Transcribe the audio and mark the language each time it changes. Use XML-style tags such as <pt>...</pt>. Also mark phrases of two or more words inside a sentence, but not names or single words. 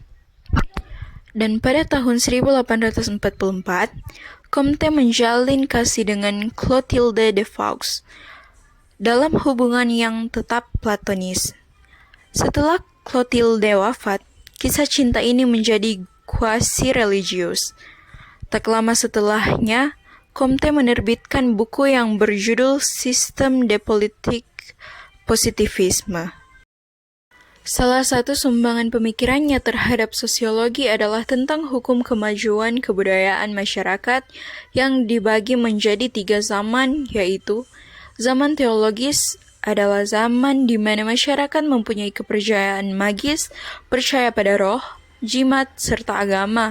<id>Dan pada tahun 1844, Comte menjalin kasih dengan Clotilde de Faux dalam hubungan yang tetap platonis. Setelah Clotilde wafat, kisah cinta ini menjadi quasi-religius. Tak lama setelahnya, Comte menerbitkan buku yang berjudul Système de politique positivisme. Salah satu sumbangan pemikirannya terhadap sosiologi adalah tentang hukum kemajuan kebudayaan masyarakat yang dibagi menjadi 3 zaman, yaitu zaman teologis adalah zaman di mana masyarakat mempunyai kepercayaan magis, percaya pada roh, jimat, serta agama.</id>